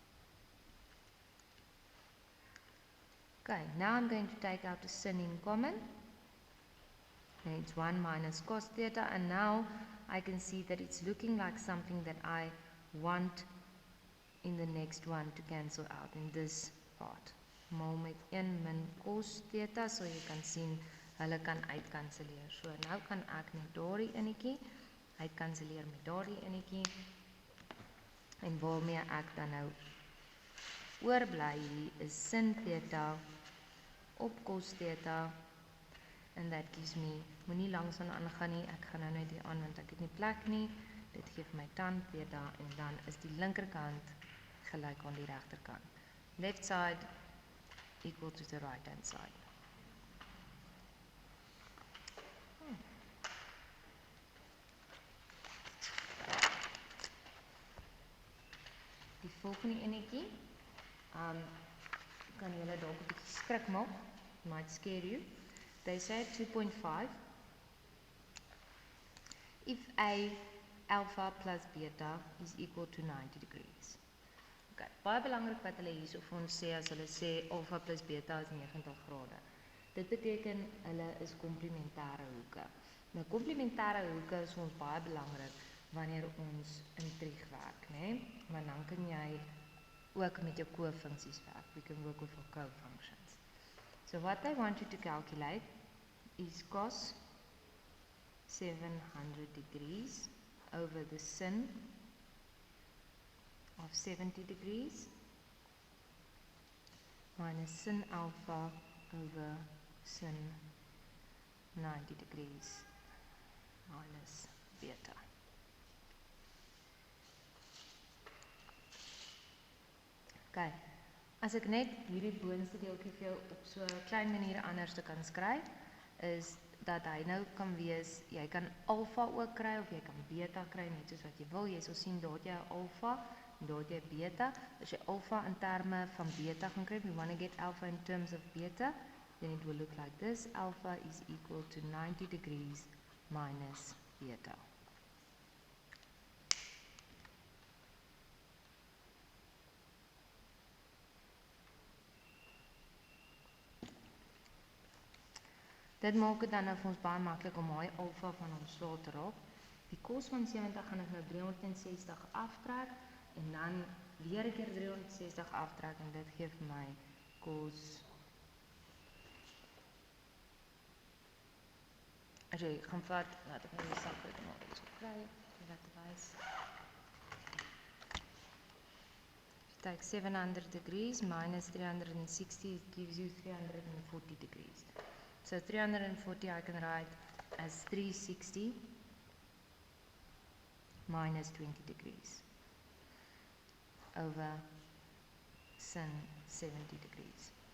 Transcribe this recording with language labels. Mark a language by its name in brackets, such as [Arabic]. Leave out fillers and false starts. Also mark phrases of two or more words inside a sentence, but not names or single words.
[English] Okay, now I'm going to take out the sin in common. And it's 1 minus cos theta, and now I can see that it's looking like something that I want in the next one to cancel out in this part. [Afrikaans] Mal met 1 min cos theta, so jy kan sien hulle kan uitkanselleer. So nou kan ek net daardie enetjie uitkanselleer met daardie enetjie. En waarmee ek dan nou oorbly hier is sin theta op cos theta, [English] and that gives me, [Afrikaans] moenie langs aangaan nie, ek gaan nou net hier aan want ek het nie plek nie, dit geef my tan theta, en dan is die linkerkant gelyk aan die regterkant. [English] Left side equal to the right hand side. [Afrikaans] Die volgende enetjie, kan julle dalk 'n bietjie skrik maak, [English] might scare you. They say 2.5, if A alpha plus beta is equal to 90 degrees. [Afrikaans] Okay, baie belangrik wat hulle hierso vir ons sê as hulle sê alpha plus beta is 90 grade. Dit beteken hulle is komplementêre hoeke. Nou komplementêre hoeke is vir ons baie belangrik wanneer ons in trig werk, né? Want dan kan jy ook met jou kofunksies werk. [English] We can work with our cofunctions. So what they want you to calculate is cos 700 degrees over the sin of 70 degrees minus sin alpha over sin 90 degrees minus beta. [Afrikaans] Okay, as ek net hierdie boonste deeltjie vir jou op so 'n klein manier anders te kan skryf, is dat hy nou kan wees, jy kan alpha ook kry of jy kan beta kry, net soos wat jy wil. Jy sal sien daar jy alpha en daar jy beta. As jy alpha in terme van beta gaan kry, [English] we want to get alpha in terms of beta, then it will look like this. Alpha is equal to 90 degrees minus beta. [Afrikaans] Dit maak dit dan nou vir ons baie maklik om daai alfa van ontslae te raak. Die cos van 70 gaan ek nou 360 aftrek en dan weer 'n keer 360 aftrek en dit gee vir my cos as jy gaan vat, laat ek nou die sakdoek maar iets kry, om dat te wys. [English] Take 700 degrees minus 360 gives you 340 degrees. So 340 I can write as 360 minus 20 degrees over sin 70 degrees.